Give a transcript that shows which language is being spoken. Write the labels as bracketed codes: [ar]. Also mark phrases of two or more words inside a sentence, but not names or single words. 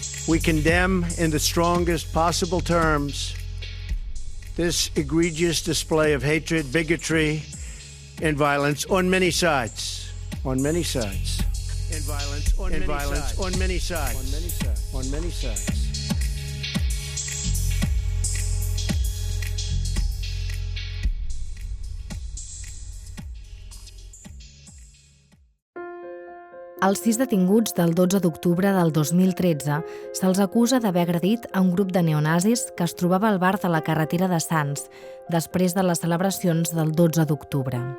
[en] We condemn in the strongest possible terms this egregious display of hatred, bigotry, and violence on many sides. On many sides. And violence on many sides. On many sides. [ca] Als 6 detinguts del 12 d'octubre del 2013 se'ls acusa d'haver agredit a un grup de neonazis que es trobava al bar de la carretera de Sants després de les celebracions del 12 d'octubre.